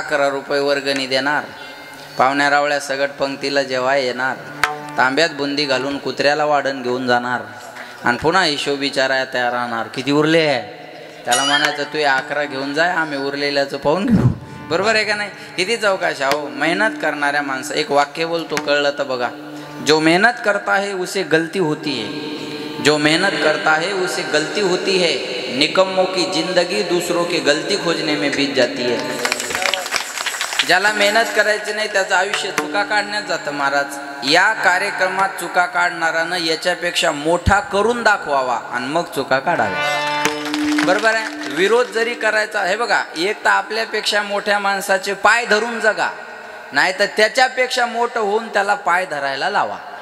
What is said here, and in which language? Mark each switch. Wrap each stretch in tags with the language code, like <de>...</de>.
<mr>11 रुपये वर्गणी देणार, पाहुण्या रावळ्या सगट पंक्तीला जेव्हा येणार, तांब्यात बुंदी घालून कुत्र्याला वाढण घेऊन जाणार आणि पुन्हा हिशोब विचारायला तयार राहणार. किती उरले आहे? त्याला म्हणायचं तू 11 घेऊन जाय, आम्ही उरलेल्याचं पाहून घेऊ. बरोबर आहे का नाही? किती चौकाशा हो. मेहनत करणाऱ्या माणसं. एक वाक्य बोलतो, कळलं तर बघा.</mr> <hi>जो मेहनत करता है उसे गलती होती है, जो मेहनत करता है उसे गलती होती है, निकम्मों की जिंदगी दूसरों की गलती खोजने में बीत जाती है.</hi> <mr>ज्याला मेहनत करायची नाही त्याचं आयुष्य चुका काढण्यात जातं महाराज. या कार्यक्रमात चुका काढणारानं याच्यापेक्षा मोठा करून दाखवावा आणि मग चुका काढाव्या. बरोबर आहे. विरोध जरी करायचा, हे बघा, एक तर आपल्यापेक्षा मोठ्या माणसाचे पाय धरून जगा, नाही तर त्याच्यापेक्षा मोठं होऊन त्याला पाय धरायला लावा.</mr>